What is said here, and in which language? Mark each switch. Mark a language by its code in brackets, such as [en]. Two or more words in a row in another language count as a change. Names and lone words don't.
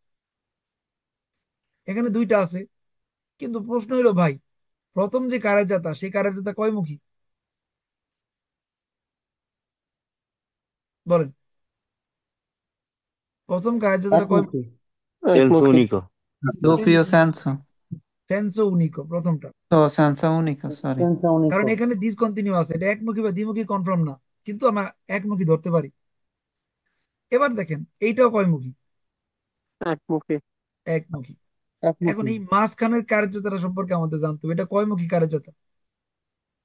[bn] এখানে 2টা আছে, কিন্তু প্রশ্ন হলো ভাই, প্রথম যে কারের যাত্রা সেই কারের যাত্রা কয়মুখী? বলেন, প্রথম কারের যাত্রা একমুখী। কয়মুখী? সেন্স একমুখী। [it] উনিকো। doppio senso। senso unico [bn] প্রথমটা। [it] ও senza unico, [bn] সরি। [it] সেন্সা [bn] কারণ [it] উনিকো। [bn] এখানে ডিসকন্টিনিউ আছে, এটা একমুখী বা দ্বিমুখী কনফার্ম না, কিন্তু আমরা একমুখী ধরতে পারি। এবার দেখেন, এইটাও কয়মুখী? একমুখী। একমুখী। এখন একমুখী। এই মাঝখানের কার্যধারা সম্পর্কে আমাদের জানতে হবে, এটা কয়মুখী কার্যধারা?